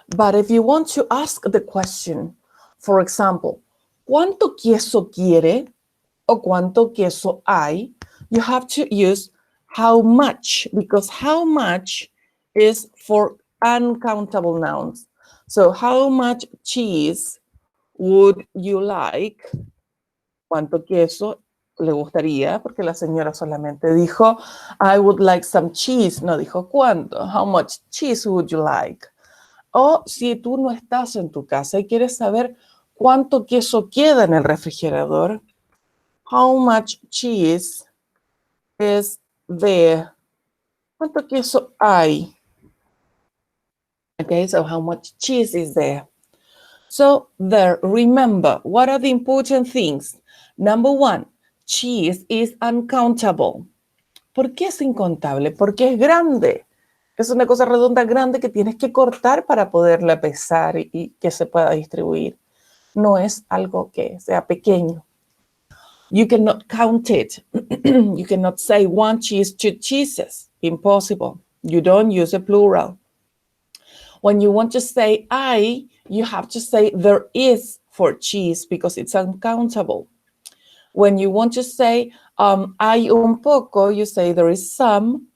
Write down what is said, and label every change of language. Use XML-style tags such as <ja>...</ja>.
<en>But if you want to ask the question, for example,</en> <es>¿cuánto queso quiere? O ¿cuánto queso hay?</es> <en>You have to use how much, because how much is for uncountable nouns. So how much cheese would you like?</en> <es>¿Cuánto queso le gustaría? Porque la señora solamente dijo,</es> <en>I would like some cheese.</en> <es>No dijo cuánto.</es> <en>How much cheese would you like?</en> <es>O si tú no estás en tu casa y quieres saber cuánto queso queda en el refrigerador,</es> <en>how much cheese is there?</en> <es>¿Cuánto queso hay?</es> <en>Okay, so how much cheese is there? So there, remember, what are the important things? Number 1, cheese is uncountable.</en> <es>¿Por qué es incontable? Porque es grande. Es una cosa redonda grande que tienes que cortar para poderla pesar y que se pueda distribuir. No es algo que sea pequeño.</es> <en>You cannot count it. You cannot say 1 cheese, 2 cheeses. Impossible. You don't use a plural. When you want to say I, you have to say there is for cheese because it's uncountable. When you want to say</en> <es>hay un poco,</es> <en>you say there is some.</en>